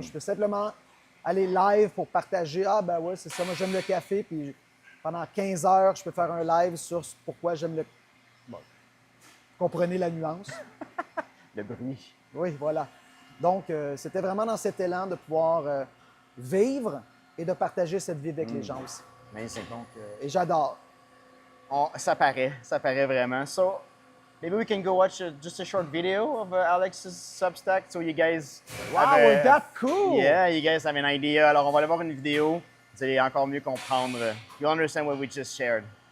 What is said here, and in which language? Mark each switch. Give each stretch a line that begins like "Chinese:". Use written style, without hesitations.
French: Je peux simplement aller live pour partager. Ah ben ouais, c'est ça, moi j'aime le café, puis pendant 15 heures, je peux faire un live sur pourquoi j'aime le... Bon, comprenez la nuance. Le bruit. Oui, voilà. Donc, c'était vraiment dans cet élan de pouvoir vivre et de partager cette vie avec les gens aussi.
English: Amazing.
French: Donc, et j'adore. Ça paraît vraiment.
English: So, maybe we can go watch just a short video of Alex's Substack, so you guys Wow, have that's cool! Yeah, you guys have an idea.
French: Alors, on va aller voir une vidéo. Vous allez encore mieux comprendre.
English: You'll understand what we just shared.